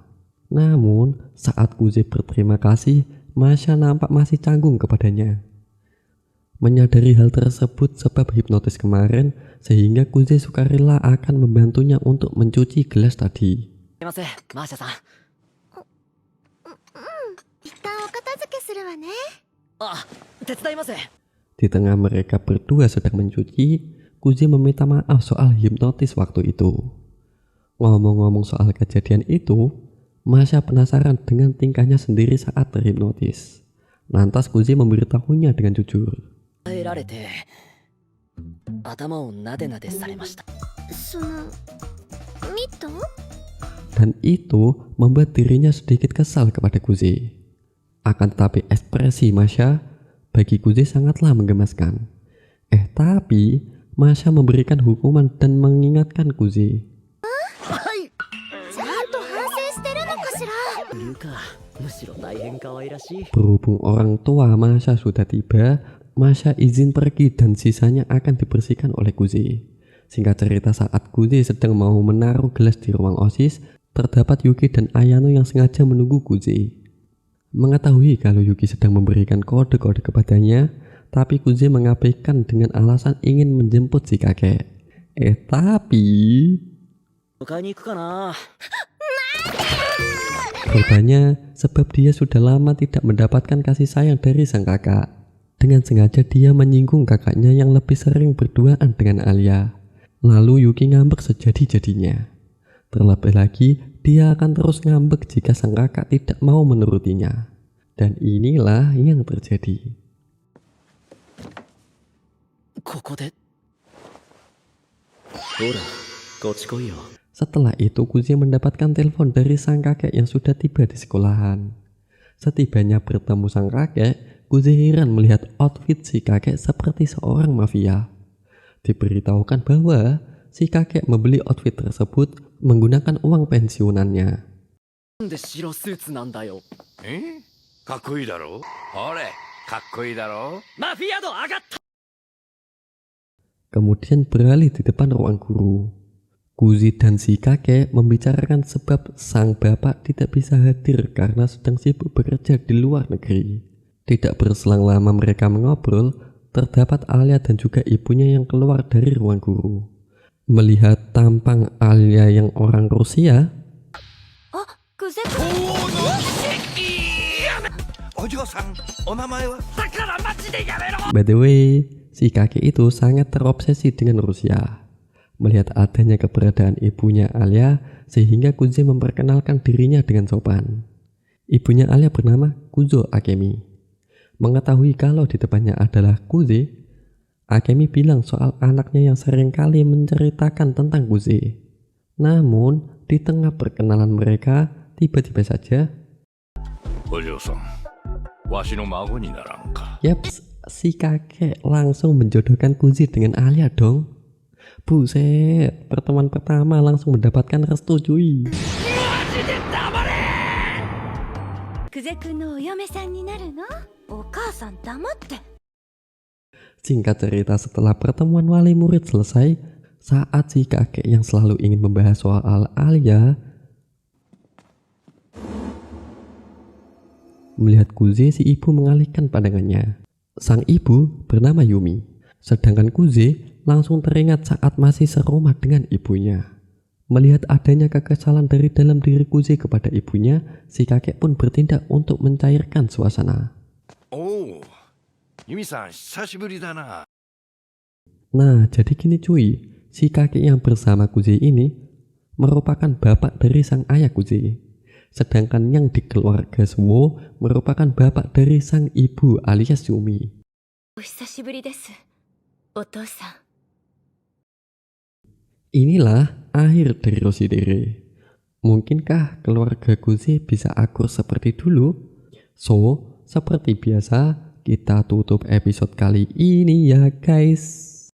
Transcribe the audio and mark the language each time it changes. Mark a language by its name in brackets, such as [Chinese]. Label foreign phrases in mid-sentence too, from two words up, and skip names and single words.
[Indonesian] Namun, saat Kuzi berterima kasih, Masya nampak masih canggung kepadanya. Menyadari hal tersebut sebab hipnotis kemarin, sehingga Kuzi sukarela akan membantunya untuk mencuci gelas tadi. [Japanese] 一旦お片付けするるわね。あ、手伝います。 [Indonesian] Di tengah mereka berdua sedang mencuci, Kuzi meminta maaf soal hipnotis waktu itu. Ngomong-ngomong soal kejadian itu, Masha penasaran dengan tingkahnya sendiri saat terhipnotis. Lantas Kuzi memberitahunya dengan jujur. [Japanese] えられて頭をなでなでされました。その、ミト？ [Indonesian] Dan itu membuat dirinya sedikit kesal kepada Kuzi. Akan tetapi ekspresi Masha bagi Kuzi sangatlah menggemaskan. Tapi Masha memberikan hukuman dan mengingatkan Kuzi. [Japanese] ちゃんと反省してるのかしら。いうか、むしろ大変可愛らしい。 [Indonesian] Berhubung orang tua Masha sudah tiba, Masha izin pergi dan sisanya akan dibersihkan oleh Kuzi. Singkat cerita, saat Kuzi sedang mau menaruh gelas di ruang OSIS, terdapat Yuki dan Ayano yang sengaja menunggu Kuzi. Mengetahui kalau Yuki sedang memberikan kode-kode kepadanya, tapi Kuzi mengabaikan dengan alasan ingin menjemput si kakek. Tapi [Japanese] 迎えに行くかな。 [Indonesian] rupanya sebab dia sudah lama tidak mendapatkan kasih sayang dari sang kakak. Dengan sengaja dia menyinggung kakaknya yang lebih sering berduaan dengan Alia. Lalu Yuki ngambek sejadi-jadinya. Terlebih lagi, dia akan terus ngambek jika sang kakak tidak mau menurutinya. Dan inilah yang terjadi. [Japanese] ここで。ほら、こっち来いよ。 [Indonesian] Setelah itu Kuzi mendapatkan telepon dari sang kakek yang sudah tiba di sekolahan. Setibanya bertemu sang kakek, Kuzi heran melihat outfit si kakek seperti seorang mafia. Diberitahukan bahwa si kakek membeli outfit tersebut menggunakan uang pensiunannya. [Japanese] なんで白スーツなんだよ。かっこいいだろ。ほれ、かっこいいだろ。マフィア度上がった。 [Indonesian] Kemudian beralih di depan ruang guru. Kuzi dan si kakek membicarakan sebab sang bapak tidak bisa hadir karena sedang sibuk bekerja di luar negeri. Tidak berselang lama mereka mengobrol, terdapat Alia dan juga ibunya yang keluar dari ruang guru. Melihat tampang Alia yang orang Rusia, [Japanese] あ、グゼ君。お嬢さん、お名前は。だからマジでやめろ。 [English] by the way, [Indonesian] si kakek itu sangat terobsesi dengan Rusia. Melihat adanya keberadaan ibunya Alia, sehingga Kuzi memperkenalkan dirinya dengan sopan. Ibunya Alia bernama Kuzo Akemi. Mengetahui kalau di depannya adalah Kuzi, Akemi bilang soal anaknya yang seringkali menceritakan tentang Kuzi. Namun, di tengah perkenalan mereka, tiba-tiba saja, [Japanese] お嬢さん、わしの孫にならんか。 [Indonesian] yaps, si kakek langsung menjodohkan Kuzi dengan Alia dong. Buset, pertemuan pertama langsung mendapatkan restu cuy. [Japanese] グゼ君のお嫁さんになるの？お母さん黙って。 [Indonesian] Singkat cerita, setelah pertemuan wali murid selesai, saat si kakek yang selalu ingin membahas soal Alia melihat Kuzi, si ibu mengalihkan pandangannya. Sang ibu bernama Yumi, sedangkan Kuzi langsung teringat saat masih serumah dengan ibunya. Melihat adanya kekesalan dari dalam diri Kuzi kepada ibunya, si kakek pun bertindak untuk mencairkan suasana. [Japanese] おお、ユミさん、久しぶりだな。 [Indonesian] Nah, jadi gini cuy, si kakek yang bersama Kuzi ini merupakan bapak dari sang ayah Kuzi. Sedangkan yang di keluarga Suwo merupakan bapak dari sang ibu alias Yumi. [Japanese] お久しぶりです、お父さん。 [Indonesian] Inilah akhir dari Roshidere. Mungkinkah keluarga Kuzi bisa akur seperti dulu? So, seperti biasa, kita tutup episode kali ini ya guys.